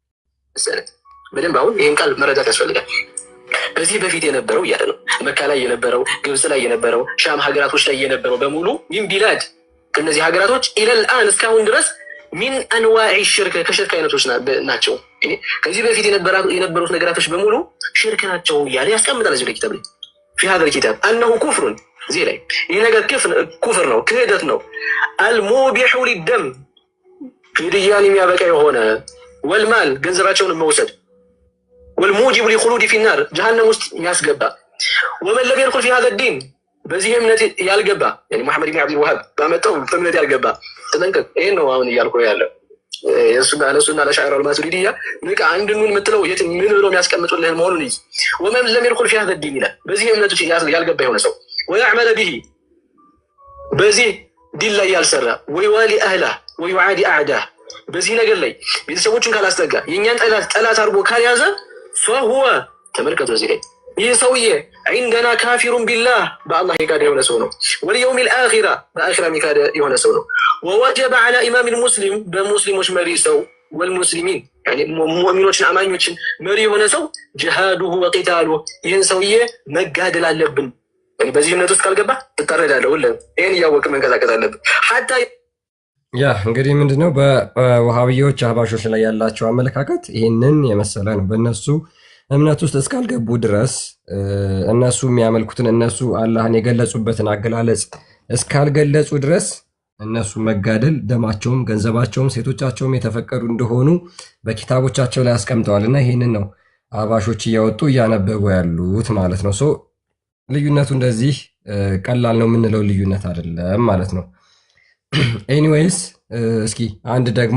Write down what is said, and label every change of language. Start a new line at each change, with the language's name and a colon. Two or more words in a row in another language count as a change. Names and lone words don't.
Amharic: በደንብ አሁን ይህን ቃል መረዳት ያስፈልጋል። ከዚህ በፊት የነበረው እያለ ነው መካ ላይ የነበረው፣ ግብፅ ላይ የነበረው፣ ሻም ሀገራቶች ላይ የነበረው በሙሉ
Arabic: من بلاد
Amharic: ከእነዚህ ሀገራቶች ኢለልአን እስካሁን ድረስ
Arabic: من أنواع
Amharic: ሽርክ ከሽርክ አይነቶች ናቸው። ከዚህ በፊት የነበሩት ነገራቶች በሙሉ ሽርክ ናቸው እያለ ያስቀምጣል እዚህ ኪታብ ላይ
Arabic: في هذا الكتاب أنه كفر زي
Amharic: ላይ ይህ ነገር ኩፍር ነው፣ ክህደት ነው።
Arabic: المبيح للدم
Amharic: ግድያን የሚያበቃ የሆነ ወልማል ገንዘባቸውን መውሰድ
Arabic: والموجب لخلود في النار جهنم
Amharic: ውስጥ የሚያስገባ
Arabic: ومن لم يدخل في هذا الدين
Amharic: በዚህ እምነት ያልገባ
Arabic: يعني محمد بن عبد الوهاب
Amharic: ባመጣው እምነት ያልገባ ተጠንቀቅ። ይሄ ነው አሁን እያልኩ ያለው እሱና ለሻዕራ አልማቱሪዲያ ንቃ አንድኑን የምትለው የት ምን ብሎ የሚያስቀምጡልህ መሆኑን ይህ
Arabic: ومن لم يدخل في هذا الدين
Amharic: ይላል። በዚህ እምነት ያልገባ የሆነ ሰው
Arabic: ويعمل به
Amharic: በዚህ ዲን ላይ ያልሰራ
Arabic: ويوالي أهله ويعادي أعداه
Amharic: በዚህ ነገር ላይ ቤተሰቦቹን ካላስጠጋ የኛን ጠላት አድርጎ ካልያዘ فهو ተመልከቱ እዚህ ላይ ይህ ሰውዬ
Arabic: عندنا كافر بالله
Amharic: በአላህ የካደ የሆነ ሰው ነው።
Arabic: واليوم الآخرة
Amharic: በአኺራ የካደ የሆነ ሰው ነው።
Arabic: ووجب على إمام المسلم
Amharic: በሙስሊሞች መሪ ሰው
Arabic: والمسلمين يعني
Amharic: ሙእሚኖችን አማኞችን መሪ የሆነ ሰው
Arabic: جهاده وقتاله
Amharic: ይህን ሰውዬ መጋደል አለብን። በዚህ እምነት ውስጥ ካልገባ ትታረዳለህ። ሁሉም ይህን እያወቅ መንቀሳቀስ አለብን። حتى ያ እንግዲህ ምንድነው በወሃብዮች አህባሾች ላይ ያላቸው አመለካከት ይህንን የመሰለ ነው። በእነሱ እምነት ውስጥ እስካልገቡ ድረስ እነሱ የሚያመልኩትን እነሱ አላህን የገለጹበትን አገላለጽ እስካልገለጹ ድረስ እነሱ መጋደል፣ ደማቸውም፣ ገንዘባቸውም፣ ሴቶቻቸውም የተፈቀዱ እንደሆኑ በኪታቦቻቸው ላይ አስቀምጠዋል። እና ይህንን ነው አህባሾች እያወጡ እያነበቡ ያሉት ማለት ነው። ልዩነቱ እንደዚህ ቀላል ነው የምንለው ልዩነት አይደለም ማለት ነው። ኤኒዌይስ እስኪ አንድ ደግሞ